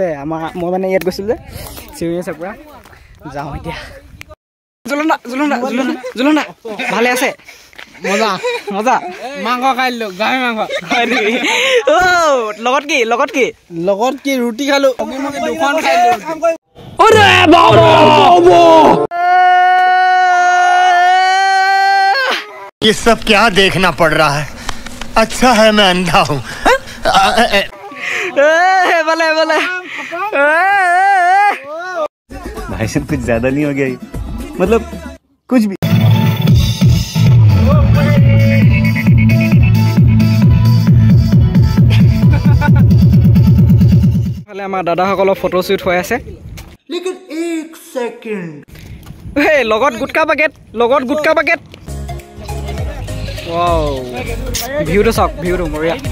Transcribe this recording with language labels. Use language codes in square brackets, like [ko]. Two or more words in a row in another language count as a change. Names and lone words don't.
[as] মই মানে ইয়াত গৈছিলোঁ যে, চিঞৰি আছে পূৰা। যাওঁ এতিয়া। জুলনা ভালে আছে? মজা মাংস খাই দিলোঁ, গাহৰি মাংস। হয় নেকি? লগত কি ৰুটি খালোঁ, দুখন খাই দিলোঁ। [hi] ये सब क्या देखना पड़ रहा है? अच्छा है मैं अंधा हूँ। भाई साहब कुछ ज्यादा नहीं हो गया? मतलब कुछ भी। [as] আমাৰ দাদাসকলৰ ফটোশ্বুট হৈ আছে। [hi] लेकिन एक सेकंड। [as] লগত গুটকা পেকেট। ভিউটো চাওক, ভিউটো বঢ়িয়া।